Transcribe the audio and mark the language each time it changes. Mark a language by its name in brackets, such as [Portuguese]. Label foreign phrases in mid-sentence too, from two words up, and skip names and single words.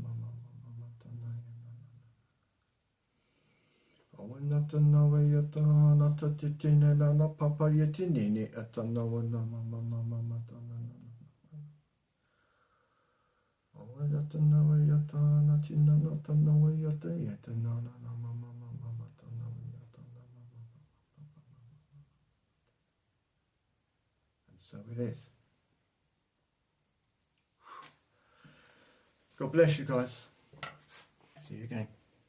[English] Awanatanawayata Natatitina Nana Papa Yatinini Atanawana Mama Awayata nawayata natina nata nawayata yata na mama mama tanawayata And so it is. God bless you guys. See you again.